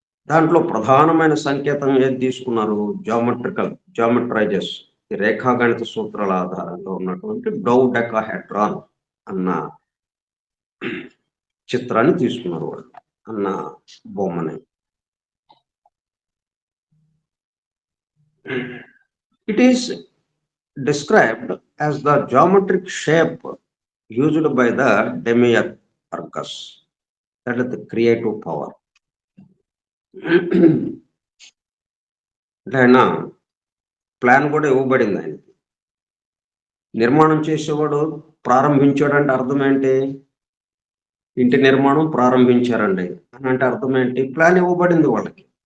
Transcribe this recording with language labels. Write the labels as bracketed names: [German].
[Telugu] దాంట్లో ప్రధానమైన సంకేతం ఏది తీసుకున్నారు? జామెట్రైజెస్ ఈ రేఖాగణిత సూత్రాల ఆధారంగా ఉన్నటువంటి డౌడెకాహెడ్రాన్ అన్న చిత్రాన్ని తీసుకున్నారు వాళ్ళు, అన్న బొమ్మని. [English] It is described as the geometric shape used by the demiurgus, that is the creative power. [Telugu] అంటే ఆయన ప్లాన్ కూడా ఇవ్వబడింది ఆయనకి. నిర్మాణం చేసేవాడు ప్రారంభించాడంటే అర్థం ఏంటి? ఇంటి నిర్మాణం ప్రారంభించారండి అని అంటే అర్థం ఏంటి? ప్లాన్ ఇవ్వబడింది వాళ్ళకి.